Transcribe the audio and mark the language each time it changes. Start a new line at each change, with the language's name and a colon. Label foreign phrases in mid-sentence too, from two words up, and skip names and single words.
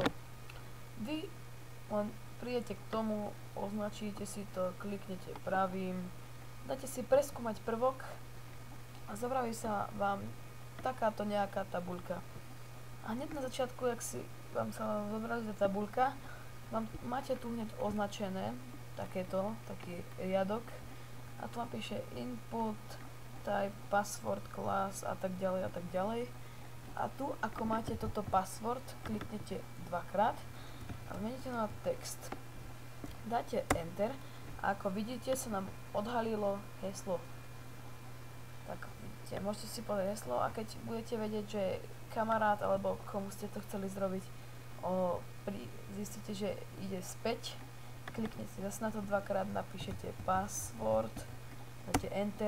Slovak: Vy len prídete k tomu, označíte si to, kliknete pravým, dáte si preskúmať prvok a zobraví sa vám takáto nejaká tabuľka. A hneď na začiatku, jak si vám sa zobrazí tabuľka, máte tu hneď označené taký riadok a tu vám píše
English: input, type, password, class
Slovak: a tak ďalej a tak ďalej. A tu, ako máte toto password, kliknete dvakrát a zmeníte na text. Dáte enter a ako vidíte, sa nám odhalilo heslo. Tak vidíte, môžete si povedať heslo, a keď budete vedieť, že kamarát alebo komu ste to chceli zrobiť, zistíte, že ide späť, kliknete si zase na to dvakrát, napíšete password, dáte enter.